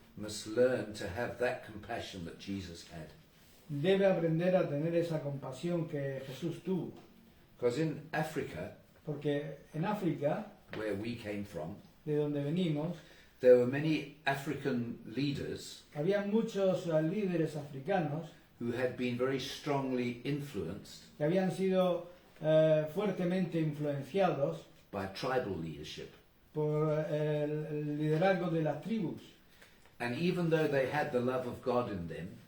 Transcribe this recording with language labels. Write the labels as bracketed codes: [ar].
[en] must learn to have that compassion that Jesus had. [es] debe aprender a tener esa compasión que Jesús tuvo. [en] Because in Africa, [es] Porque en África, [en] where we came from, [es] de donde venimos, [en] there were many African leaders [es] había muchos líderes africanos [en] who had been very strongly influenced [es] que habían sido fuertemente influenciados [en] by tribal leadership. [es] por el liderazgo de las tribus. [en] And even though they had the love of God in them,